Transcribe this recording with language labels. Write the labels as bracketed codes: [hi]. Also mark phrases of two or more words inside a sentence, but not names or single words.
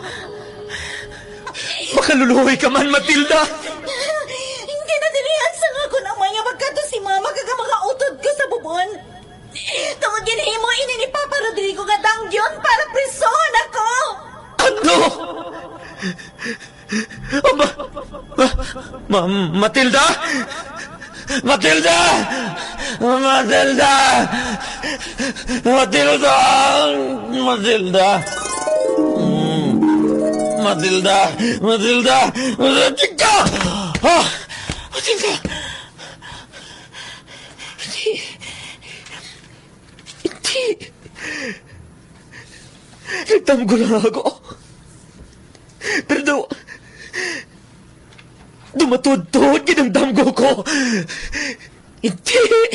[hil] Makaluluhoy ka man, Matilda! Hindi na dilihan sa nga ko na may nga magkato si mama kag ang mga utod ko sa bubon. Tungod ginhimo ini ni Papa Rodrigo nga danggyon para prison ako. Ano? Matilda? Matilda! Matilda! Matilda! Matilda! Matilda! Matilda! Matilda! Ah! Matilda! Hindi. Nagtamgo lang ako. Pero Dumatod-tod ginamdamgo ko. Hindi.